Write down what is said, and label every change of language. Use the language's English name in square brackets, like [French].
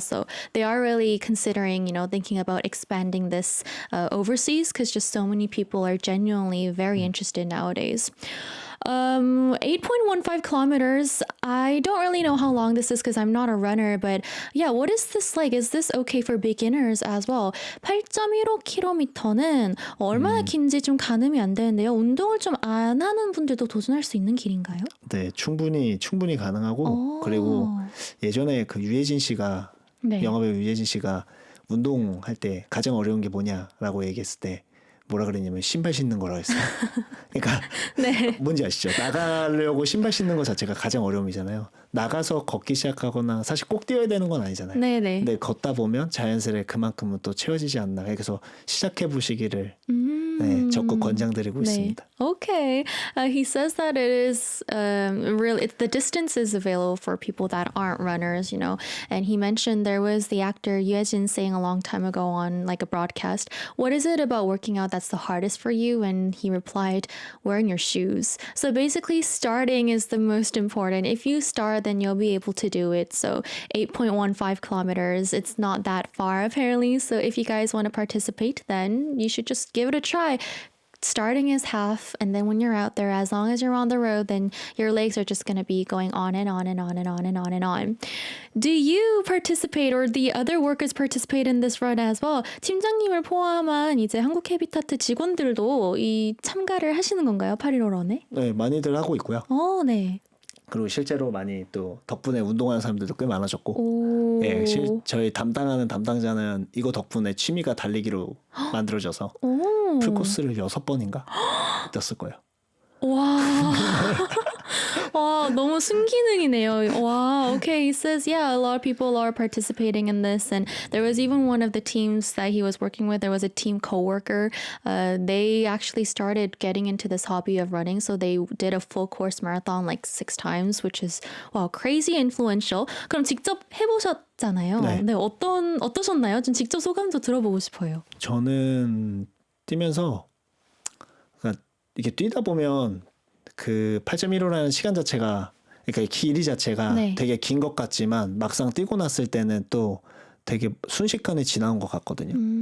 [English] So they are really considering, thinking about expanding this overseas because just so many people are genuinely very interested nowadays. 8.15 kilometers. I don't really know how long this is because I'm not a runner, but yeah, what is this like? Is this okay for beginners as well? [Korean] 8.15km는 얼마나 긴지 좀 가늠이 안 되는데요. 운동을 좀 안 하는 분들도 도전할 수 있는 길인가요? 네, 충분히 가능하고 그리고 예전에 그 유해진 씨가 네. 영화배우 유해진 씨가 운동할 때 가장 어려운 게 뭐냐라고 얘기했을 때 뭐라 그랬냐면 신발 신는 거라고 했어요. 그러니까 네. 뭔지 아시죠? 나가려고 신발 신는 거 자체가 가장 어려움이잖아요. 나가서 걷기 시작하거나 사실 꼭 뛰어야 되는 건 아니잖아요. 네네. 근데 걷다 보면 자연스레 그만큼은 또 채워지지 않나. 그래서 시작해 보시기를 네, 적극 권장드리고 있습니다. [English] Okay. He says that it is the distance is available for people that aren't runners, And he mentioned there was the actor Yue Jin saying a long time ago on like a broadcast, what is it about working out that's the hardest for you? And he replied, wearing your shoes. So basically starting is the most important. If you start, then you'll be able to do it. So 8.15 kilometers, it's not that far apparently. So if you guys want to participate, then you should just give it a try. Starting is half, and then when you're out there, as long as you're on the road, then your legs are just going to be going on and on and on and on and on and on. Do you participate or the other workers participate in this run as well? [Korean] 팀장님을 포함한 이제 한국 헤비타트 직원들도 이 참가를 하시는 건가요? 8.15 런에? 네, 많이들 하고 있고요. 네. 그리고 실제로 많이 또 덕분에 운동하는 사람들도 꽤 많아졌고 오. 예, 저희 담당하는 담당자는 이거 덕분에 취미가 달리기로 만들어져서 오. 풀코스를 6번인가 뛰었을 거예요. 와. 와, 너무 순기능이네요. 와, okay. [English] He says, yeah, a lot of people are participating in this. And there was even one of the teams that he was working with, there was a team coworker. They actually started getting into this hobby of running. So they did a full course marathon like 6 times, which is, wow, crazy influential. [Korean] 그럼 직접 해보셨잖아요. 네. 네, 어떠셨나요? 좀 직접 소감도 들어보고 싶어요. 저는 뛰면서 그러니까 이게 뛰다 보면 그 8.15라는 시간 자체가 그러니까 길이 자체가 네. 되게 긴 것 같지만 막상 뛰고 났을 때는 또 되게 순식간에 지나온 것 같거든요.